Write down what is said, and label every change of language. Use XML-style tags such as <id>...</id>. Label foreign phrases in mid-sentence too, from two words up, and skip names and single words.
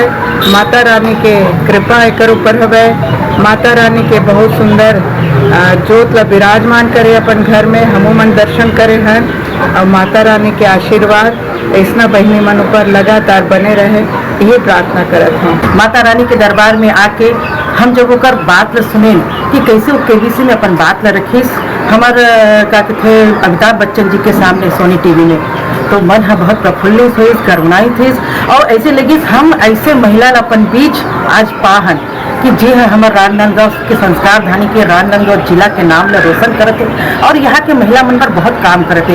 <hne>माता रानी के कृपा एकर ऊपर हवे। माता रानी के बहुत सुंदर जोत ला विराजमान करे अपन घर में, हमू मन दर्शन करे हैं और माता रानी के आशीर्वाद ऐसा बहनी मन ऊपर लगातार बने रहे, यही प्रार्थना करत हूँ। माता रानी के दरबार में आके हम जब ओकर बात ल सुनेन कि कैसे वो केबीसी में अपन बात ल रखिस हमार का कहते अमिताभ बच्चन जी के सामने सोनी टीवी में, तो मन है बहुत प्रफुल्लित हुई, करुणाई थी और ऐसे लगी हम ऐसे महिला अपन बीच आज पाहन कि जे है हमारे राजनांदगांव के संस्कार धानी के राजनांदगांव जिला के नाम ला रोशन करते और यहाँ के महिला मन पर बहुत काम करते।</hne>